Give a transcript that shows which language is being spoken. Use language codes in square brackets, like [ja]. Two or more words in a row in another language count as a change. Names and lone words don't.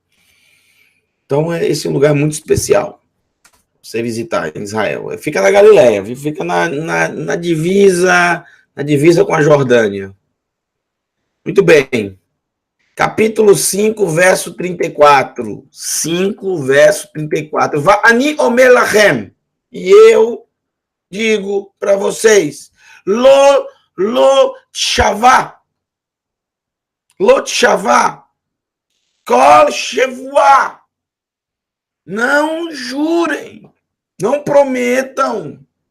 [pt] Então, esse é um lugar muito especial você visitar em Israel. Fica na Galileia, fica na divisa com a Jordânia. Muito bem. Capítulo 5, verso 34. 5, verso 34. [he] ואני אומר לכם. [pt] E eu digo para vocês, [he] לא תשבעו, כל שבועה. [pt] Não jurem, não prometam.